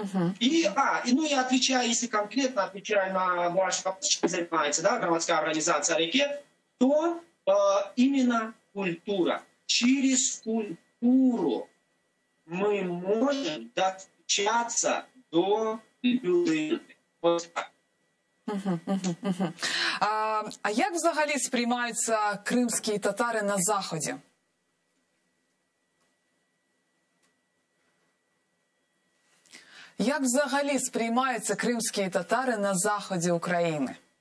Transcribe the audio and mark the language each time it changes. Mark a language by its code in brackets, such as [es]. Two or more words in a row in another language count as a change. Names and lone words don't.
[ru] И отвечая, если конкретно отвечаю на ваш вопрос, чем занимается, громадская организация «Рекет», то именно культура. Через культуру мы можем достучаться до людини. Вот так. [uk] А як взагалі сприймаються кримські татари на Заході? Як взагалі сприймаються кримські татари на Заході України?